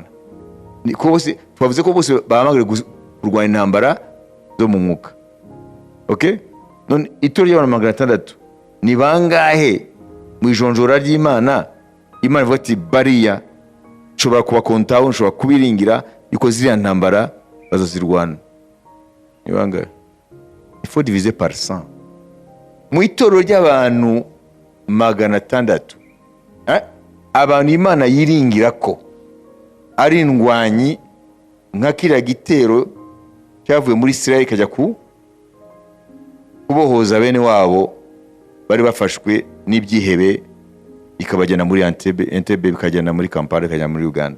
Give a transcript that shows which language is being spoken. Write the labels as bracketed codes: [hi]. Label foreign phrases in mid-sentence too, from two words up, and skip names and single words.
[rw] Niko bose twavuze ko bose bahamagara kurwanya intambara zo mu mwuka. Okay? None itorero ry'abantu 600 ni bangahe mu ijonjora ry'Imana? Imana ivuga ati bariya nshobora kubakontaho, nshobora kubiringira yuko ziriya ntambara bazazirwana. Ni bangahe? [fr] Il faut diviser par 100. [rw] Mu itorero ry'abantu 600, abantu Imana yiringira ko ari indwanyi nka kiriya gitero cyavuye muri Israel kajya kubohoza bene wabo bari bafashwe n'ibyihebe, ikabajyana muri Entebbe bikajyana muri Kampala bikajyana muri Uganda.